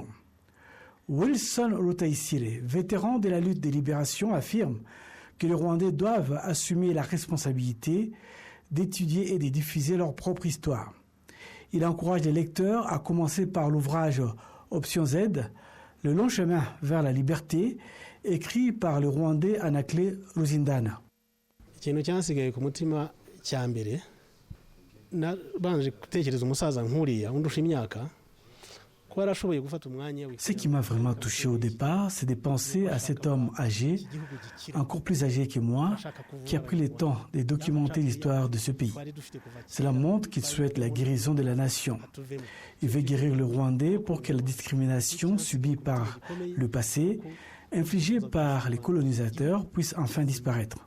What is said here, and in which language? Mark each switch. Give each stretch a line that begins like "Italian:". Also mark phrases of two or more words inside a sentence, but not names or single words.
French: Wilson Rutayisire, vétéran de la lutte de libération, affirme que les Rwandais doivent assumer la responsabilité d'étudier et de diffuser leur propre histoire. Il encourage les lecteurs à commencer par l'ouvrage Option Z, Le long chemin vers la liberté, écrit par le Rwandais Anakle Ruzindana.
Kinyarwanda: ikintu cyasigaye ku mutima cya mbere nabanje gutekereza umusaza nkuriya undusha imyaka ko arashoboye gufata umwanya.
French: Ce qui m'a vraiment touché au départ, c'est de penser à cet homme âgé, encore plus âgé que moi, qui a pris le temps de documenter l'histoire de ce pays. Cela montre qu'il souhaite la guérison de la nation. Il veut guérir le Rwandais pour que la discrimination subie par le passé, infligée par les colonisateurs, puisse enfin disparaître.